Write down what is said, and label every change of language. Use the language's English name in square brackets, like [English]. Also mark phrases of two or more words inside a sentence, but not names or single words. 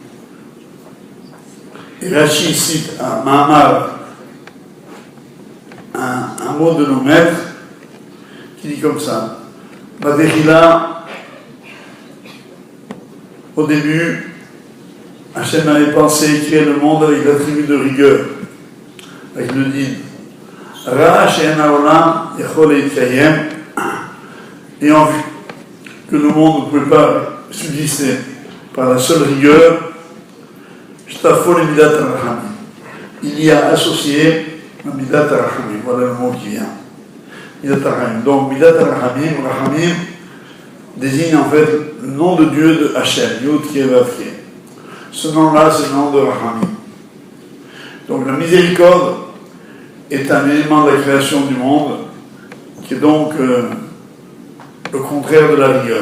[French] Et Rashi cite un Mahamar, un mot de nos maîtres, qui dit comme ça. Badechila, au début, Hachem avait pensé créer le monde avec l'attribut de rigueur, avec le din. [Hebrew] ראה שאין העולם יכול להתקיים, [French] ayant vu que le monde ne pouvait pas subsister par la seule rigueur, [Hebrew] שיתפו לה מידת הרחמים. [French] Il y a associé le [Hebrew] מידת הרחמים. [French] Voilà le mot qui vient. [Hebrew] מידת הרחמים. Donc מידת הרחמים, רחמים, [French] désigne en fait le nom de Dieu de Hachem, [Hebrew] יוד קי ואו קי. [French] Ce nom-là, c'est le nom de Rachamim. Donc la miséricorde est un élément de la création du monde qui est donc le contraire de la rigueur.